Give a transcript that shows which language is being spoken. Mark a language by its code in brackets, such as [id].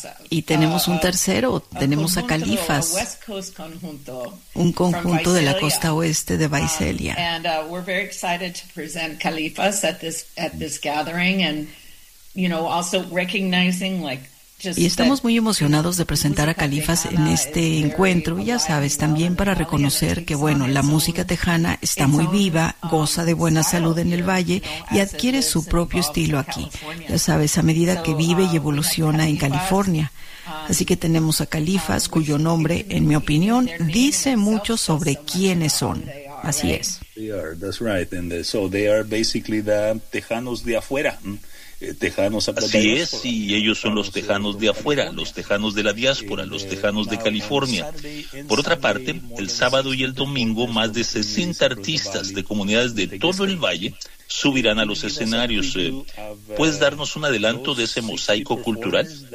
[es] y tenemos un tercero, tenemos a Califas, un conjunto de la costa oeste de Visalia. [en] We're very excited to present Califas at this gathering, and you know, also recognizing like. [es] Y estamos muy emocionados de presentar a Califas en este encuentro, ya sabes, también para reconocer que, bueno, la música tejana está muy viva, goza de buena salud en el valle y adquiere su propio estilo aquí, ya sabes, a medida que vive y evoluciona en California. Así que tenemos a Califas, cuyo nombre, en mi opinión, dice mucho sobre quiénes son. Así es. [en] That's right, and so they are basically the [es] tejanos de afuera. Tejanos. Así es, y ellos son los tejanos de afuera, los tejanos de la diáspora, los tejanos de California. Por otra parte, el sábado y el domingo, más de 60 artistas de comunidades de todo el valle subirán a los escenarios. ¿Puedes darnos un adelanto de ese mosaico cultural?